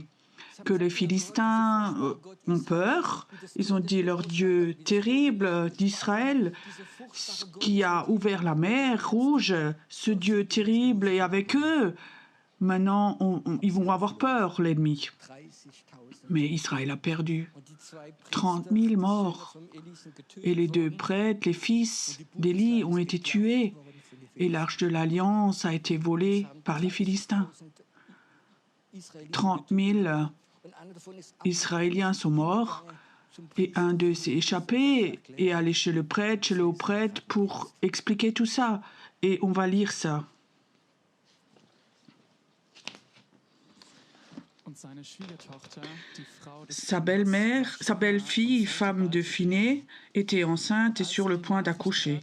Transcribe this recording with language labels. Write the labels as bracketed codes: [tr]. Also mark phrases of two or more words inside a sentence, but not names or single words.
[fr] Que les Philistins ont peur. Ils ont dit leur Dieu terrible d'Israël, qui a ouvert la mer Rouge, ce Dieu terrible est avec eux. Maintenant, ils vont avoir peur, l'ennemi. 30.000 Mais Israël a perdu. [de] und die zwei [fr] 30 000 morts. [de] vom Elisen getötet [fr] Et les deux [de] worden. [fr] prêtres, les fils d'Élie, ont été tués. Et l'arche de l'Alliance a été volée par les Philistins. 30.000 30 000 [de] und einer davon ist [fr] Israéliens sont morts. Et un d'eux s'est échappé et est allé chez le prêtre, chez le haut prêtre, pour expliquer tout ça. Et on va lire ça. Sa belle-mère, sa belle-fille, femme de Phiné, était enceinte et sur le point d'accoucher.